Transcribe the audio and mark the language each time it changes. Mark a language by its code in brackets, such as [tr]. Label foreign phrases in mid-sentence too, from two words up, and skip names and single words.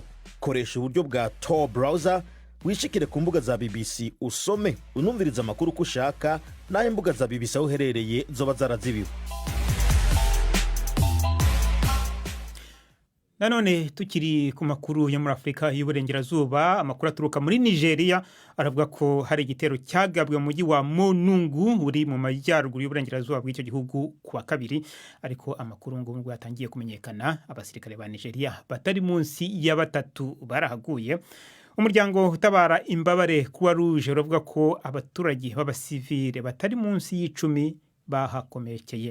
[rn] Koresha uburyo bwa Tor browser wishikire ku mbuga za BBC usome unumviriza amakuru ko ushaka, naho imbuga za BBC aho uherereye zoba zarazibiwe. [rw] Nanone tukiri ku makuru yo muri Afrika y'Uburengerazuba, amakuru aturuka muri Nigeria aravuga ko hari igitero cyagabwe mu mujyi wa Monungu uri mu majyaruguru y'Uburengerazuba bw'icyo gihugu kuwa kabiri, ariko amakuru ngo yatangiye kumenyekana. Abasirikare ba Nigeria batari munsi ya 3 barahaguye. Umuryango utabara imbabare Croix Rouge uravuga ko abaturage b'abasivile batari munsi y'10 bahakomekeye.